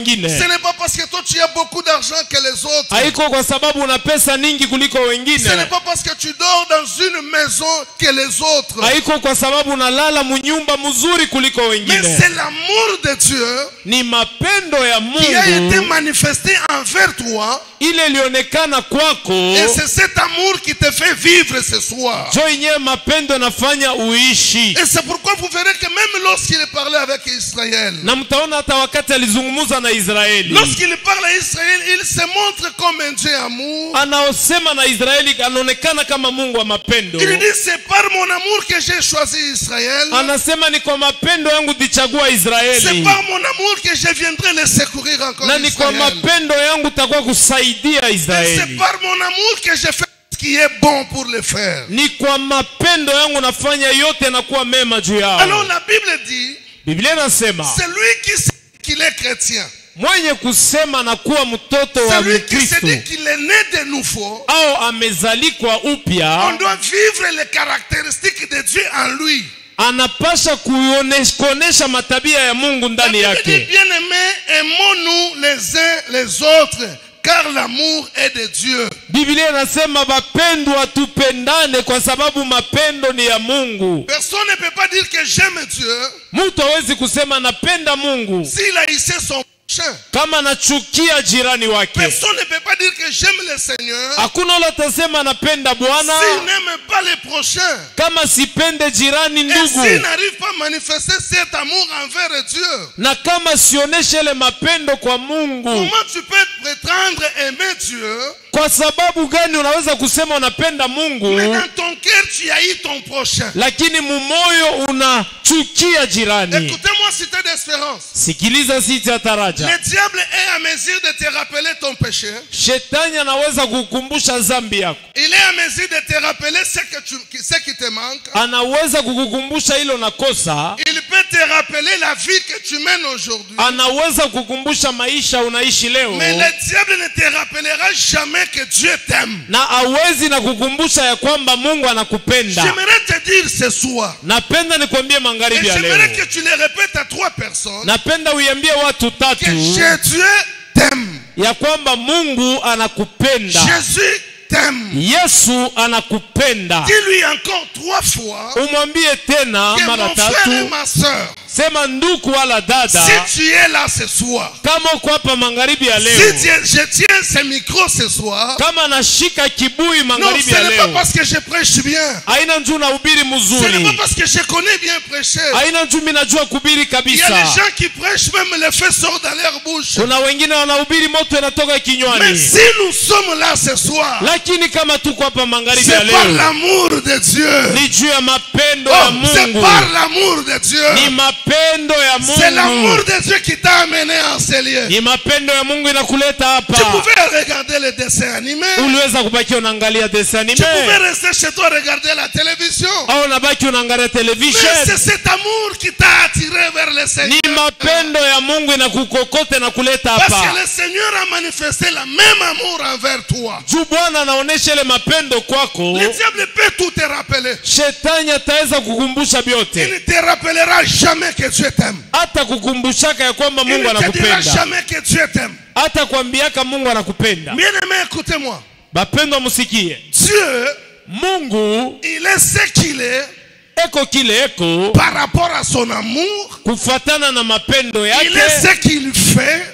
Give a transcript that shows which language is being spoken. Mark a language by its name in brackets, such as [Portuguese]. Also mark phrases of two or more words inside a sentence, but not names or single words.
[Swahili] wengine. [French] n'est pas parce que toi tu as beaucoup d'argent que les autres. [Swahili] Haiko kwa sababu una pesa nyingi kuliko [French] Ce [Swahili] wengine. [French] n'est pas parce que tu dors dans une maison que les autres. [Swahili] Haiko kwa sababu unalala munyumba mzuri kuliko [French] Mais [Swahili] wengine. [French] c'est l'amour de Dieu [Swahili] Ni mapendo ya [French] qui a été [Swahili] Mungu [French] manifesté envers toi. [Swahili] ile ilionekana kwako. [French] Et c'est cet amour qui te fait vivre ce soir. [Swahili] Jo yenyewe mapendo nafanya uishi. [French] Et c'est pourquoi vous verrez que même lorsqu'il parlait avec Israël, [Swahili] Na mtaona hata wakati alizungumza na Israeli, [French] lorsqu'il parle à Israël, il se montre comme un Dieu amour. [Swahili] anaosema na Israeli anaonekana kama Mungu wa mapendo. [French] Il dit c'est par mon amour que j'ai choisi Israël. [Swahili] Anasema ni kwa mapendo yangu ndichagua [French] C'est [Swahili] Israeli. [French] par mon amour que je viendrai les secourir encore [Swahili] Na ni kwa [French] Israël. [Swahili] mapendo yangu takuwa kusaidia [French] C'est [Swahili] Israeli. [French] par mon amour que je fais ce qui est bon pour le faire. [Swahili] Ni kwa mapendo yangu nafanya yote nakuwa mema juu [French] Alors [Swahili] yao. [French] la Bible dit, [Swahili] Biblia inasema [French] c'est lui qui sait qu'il est chrétien. [Swahili] mwenye kusema na kuwa mtoto wa [French] Celui qui se [Swahili] Kristo [French] dit qu'il est né de nouveau, [Swahili] au amezalikwa [French] on [Swahili] upya, [French] doit vivre les caractéristiques de Dieu en lui. [Swahili] anapasha kuonesha matabia ya Mungu [French] La [Swahili] ndani [French] Bible dit, [Swahili] yake. [French] bien-aimés, aimons-nous les uns les autres, car l'amour est de Dieu. [Swahili] Biblia inasema bapendwa tupendane kwa sababu mapendo ni ya Mungu. [French] Personne ne peut pas dire que j'aime Dieu [Swahili] Mtu hawezi kusema napenda Mungu [French] s'il a hissé son prochain. [Swahili] kama anachukia jirani wake. [French] Personne ne peut pas dire que j'aime le Seigneur [Swahili] Hakuna ule atasema napenda Bwana [French] s'il n'aime pas les prochains. [Swahili] kama sipende jirani [French] Et [Swahili] ndugu, [French] s'il n'arrive pas à manifester cet amour envers Dieu, [Swahili] na kama sioneshe ile mapendo kwa Mungu. [French] comment tu peux prétendre aimer Dieu, [Swahili] Kwa sababu gani unaweza kusema unapenda Mungu [French] mais dans ton cœur tu haïs ton prochain? [Swahili] lakini mumoyo unachukia jirani? [French] Écoutez-moi, cité d'espérance. [Swahili] Sikiliza sisi ya taraja. [French] Le diable est à mesure de te rappeler ton péché. [Swahili] Shetani anaweza kukukumbusha dhambi yako. [French] Il est à mesure de te rappeler ce qui te manque. [Swahili] Anaweza kukukumbusha hilo na kosa. [French] Il peut te rappeler la vie que tu mènes aujourd'hui. [Swahili] Anaweza kukukumbusha maisha unaishi leo. [French] Mais le diable ne te rappellera jamais que Dieu t'aime. [Swahili] Na hawezi na kukumbusha ya kwamba Mungu anakupenda. [French] J'aimerais te dire ce soir, [Swahili] Napenda nikwambie [French] et [Swahili] magharibi ya [French] j'aimerais [Swahili] leo. [French] que tu le répètes à 3 personnes, [Swahili] Napenda uiambie watu [French] que [Swahili] tatu [French] Dieu t'aime. [Swahili] ya kwamba Mungu anakupenda. [French] Jésus t'aime. [Swahili] Yesu anakupenda. [French] Dis-lui encore 3 fois [Swahili] Umwambie tena [French] que [Swahili] mara [French] mon frère et [Swahili] tatu. [French] ma soeur, [Swahili] Sema ndugu wala dada, [French] si tu es là ce soir, [Swahili] kama uko hapa magharibi ya [French] si [Swahili] leo, [French] je tiens ce micro ce soir, [Swahili] kama nashika kibui [French] non, [Swahili] magharibi [French] ce [Swahili] ya [French] n'est pas [Swahili] leo, [French] parce que je prêche bien, [Swahili] haina njuu nahubiri [French] ce n'est [Swahili] mzuri, [French] pas parce que je connais bien prêcher. [Swahili] haina njuu mimi najua kuhubiri [French] Il y a [Swahili] kabisa. [French] des gens qui prêchent, même le feu sort dans leur bouche. [Swahili] Kuna wengine wanahubiri moto inatoka [French] Mais [Swahili] kinywani. [French] si nous sommes là ce soir, [Swahili] Lakini kama tuko hapa magharibi ya [French] c'est par [Swahili] leo, [French] l'amour de Dieu. [Swahili] ni juu ya mapendo ya [French] Oh, c'est [Swahili] Mungu, [French] par l'amour de Dieu. [Swahili] ni mapendo mapendo ya [French] C'est l'amour [Swahili] Mungu. [French] de Dieu qui t'a amené en ces lieux. [Swahili] Ni mapendo ya Mungu inakuleta hapa. [French] Tu pouvais regarder les dessins animés. [Swahili] Uliweza kubaki unaangalia dessin [French] Tu pouvais [Swahili] animé. [French] rester chez toi regarder la télévision. [Swahili] Au unabaki unaangalia [French] Mais [Swahili] television. [French] c'est cet amour qui t'a attiré vers le Seigneur. [Swahili] Ni mapendo ya Mungu inakukokota na kuleta [French] Parce [Swahili] hapa. [French] que le Seigneur a manifesté le même amour envers toi. [Swahili] Juu Bwana anaonesha ile mapendo kwako. [French] Le diable peut tout te rappeler. [Swahili] Shetani ataweza kukumbusha [French] Il [Swahili] vyote. [French] ne te rappellera jamais que Dieu t'aime. [Swahili] Hata kukumbushaka ya kwamba [French] Il [Swahili] Mungu [French] ne te dira [Swahili] anakupenda. [French] jamais que Dieu t'aime. [Swahili] Hata kuambiaka Mungu anakupenda. [French] Bien aimé, écoutez-moi. [Swahili] Bapendwa msikie. [French] Dieu, [Swahili] Mungu [French] il est ce qu'il est [Swahili] eko kile eko [French] par rapport à son amour. [Swahili] kufatana na mapendo [French] Il est [Swahili] yake. [French] ce qu'il fait